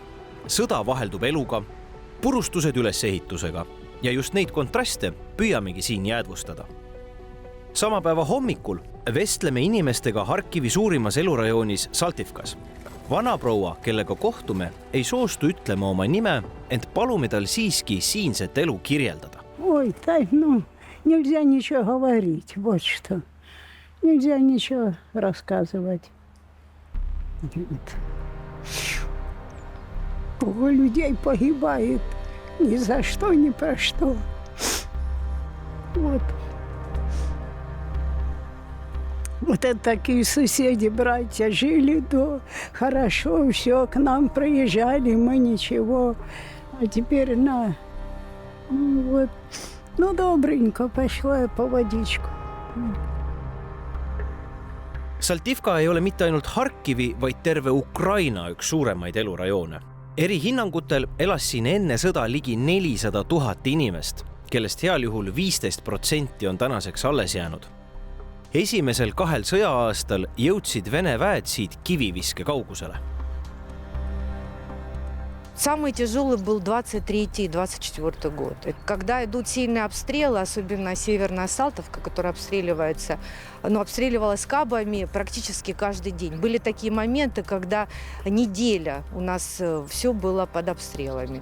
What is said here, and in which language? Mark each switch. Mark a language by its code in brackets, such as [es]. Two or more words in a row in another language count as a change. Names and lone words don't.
[et] Sõda vaheldub eluga, purustused ülesehitusega ja just neid kontraste püüamegi siin jäädvustada. Sama päeva hommikul vestleme inimestega Harkivi suurimas elurajoonis Saltivkas. Vanaproua, kellega kohtume, ei soostu ütlema oma nime, ent palume tal siiski siinset elu kirjeldada. [ru] Ой, нельзя ничего говорить, вот что. Нельзя ничего рассказывать. Много людей погибает ни за что, ни про что. Вот это такие соседи, братья, жили хорошо, все, к нам приезжали, мы ничего. А теперь добренько пошла я по водичку. [et] Saltivka ei ole mitte ainult Harkivi, vaid terve Ukraina üks suuremaid elurajoone. Eri hinnangutel elas siin enne sõda ligi 400 000 inimest, kellest heal juhul 15% on tänaseks alles jäänud. Esimesel 2 sõja-aastal jõudsid Vene väed siit kiviviske kaugusele. [ru] Самый тяжелый был 23 и 24 год. Когда идут сильные обстрелы, особенно Северная Салтовка, которая обстреливалась кабами практически каждый день. Были такие моменты, когда неделя у нас все было под обстрелами.